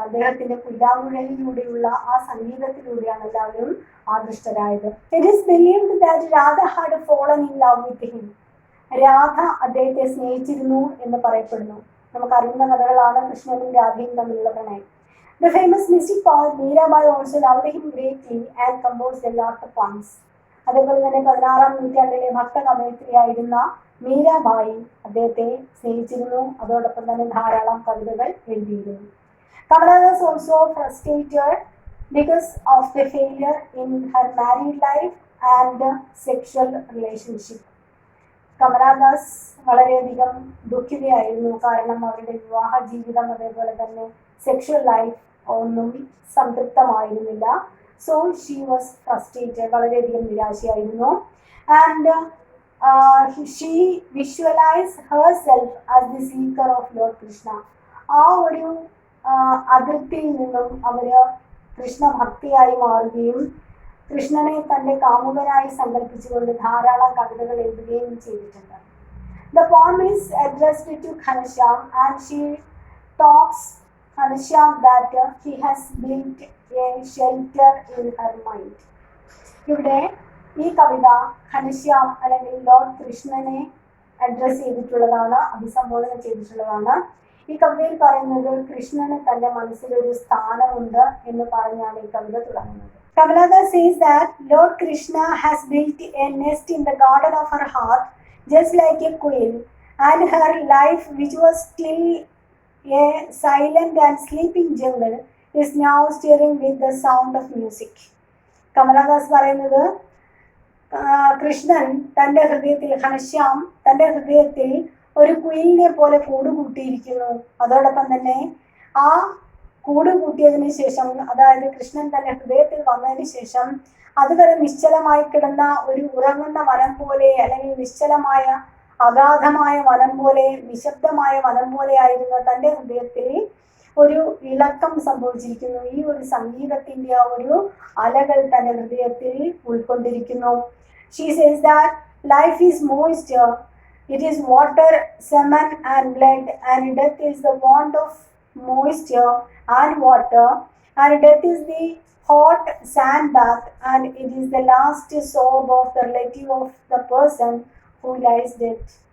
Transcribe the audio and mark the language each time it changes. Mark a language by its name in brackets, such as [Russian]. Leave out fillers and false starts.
[Malayalam] അദ്ദേഹത്തിന്റെ പുല്ലാങ്കുഴലിലൂടെയുള്ള ആ സംഗീതത്തിലൂടെയാണ് എല്ലാവരും ആകൃഷ്ടരായത്. [English] It is believed that Radha had fallen in love with him. [Malayalam] Radha അദ്ദേഹത്തെ സ്നേഹിച്ചിരുന്നു എന്ന് പറയപ്പെടുന്നു. നമുക്കറിയുന്ന കഥകളാണ് കൃഷ്ണനും രാധയും തമ്മിലുള്ള പ്രണയം. [English] The famous mystic poet Mirabai also loved him greatly and composed a lot of poems. [Malayalam] അതേപോലെ തന്നെ 16ാം നൂറ്റാണ്ടിലെ ഭക്തകവയിത്രിയായിരുന്ന മീരാബായി അദ്ദേഹത്തെ സ്നേഹിച്ചിരുന്നു. അതോടൊപ്പം തന്നെ ധാരാളം കവിതകൾ എഴുതിയിരുന്നു. [English] Kamala was also frustrated because of the failure in her married life and sexual relationship. [Malayalam] Kamala Das വളരെയധികം ദുഃഖിതയായിരുന്നു. കാരണം അവരുടെ വിവാഹ ജീവിതം അതേപോലെ തന്നെ സെക്ഷൽ ലൈഫ് ഒന്നും സംതൃപ്തമായിരുന്നില്ല. [English] so she was frustrated, [Malayalam] വളരെയധികം നിരാശയായിരുന്നു. [English] And she visualise herself as the seeker of lord Krishna. [Malayalam] ആ ഒരു അതിർത്തിയിൽ നിന്നും അവര് കൃഷ്ണഭക്തിയായി മാറുകയും കൃഷ്ണനെ തന്റെ കാമുകനായി സങ്കല്പിച്ചുകൊണ്ട് ധാരാളം കവിതകൾ എഴുതുകയും ചെയ്തിട്ടുണ്ട്. [English] The poem is addressed to Ghanashyam and she talks Ghanashyam that he has built a shelter in her mind. [Malayalam] ഇവിടെ ഈ കവിത ഘനശ്യാം അല്ലെങ്കിൽ ലോർഡ് കൃഷ്ണനെ അഡ്രസ് ചെയ്തിട്ടുള്ളതാണ്, അഭിസംബോധന ചെയ്തിട്ടുള്ളതാണ്. ഈ കവിതയിൽ പറയുന്നത് കൃഷ്ണന് തന്റെ മനസ്സിലൊരു സ്ഥാനമുണ്ട് എന്ന് പറഞ്ഞാണ് ഈ കവിത തുടങ്ങുന്നത്. [English] Kamala says that Lord Krishna has built a nest in the garden of her heart just like a quail, and her life, which was still a silent and sleeping jungle, is now stirring with the sound of music. [Malayalam] Kamala Das പറയുന്നത് കൃഷ്ണൻ തന്റെ ഹൃദയത്തിൽ, ഘനശ്യാം തന്റെ ഹൃദയത്തിൽ ഒരു കുയിലിനെ പോലെ കൂടുകൂട്ടിയിരിക്കുന്നു. അതോടൊപ്പം തന്നെ ആ കൂട് കൂട്ടിയതിനു ശേഷം, അതായത് കൃഷ്ണൻ തന്റെ ഹൃദയത്തിൽ വന്നതിന് ശേഷം അതുവരെ നിശ്ചലമായി കിടന്ന ഒരു ഉറങ്ങുന്ന വനം പോലെ, അല്ലെങ്കിൽ നിശ്ചലമായ അഗാധമായ വനം പോലെ, നിശബ്ദമായ വനം പോലെ ആയിരുന്ന തന്റെ ഹൃദയത്തിൽ ഒരു ഇളക്കം സംഭവിച്ചിരിക്കുന്നു. ഈ ഒരു സംഗീതത്തിന്റെ ആ ഒരു അലകൾ തന്റെ ഹൃദയത്തിൽ ഉൾക്കൊണ്ടിരിക്കുന്നു. [English] She says that life is moisture, it is water, semen and blood, and death is the want of moisture and water, and death is the hot sand bath, and it is the last sob of the relative of the person who lies dead.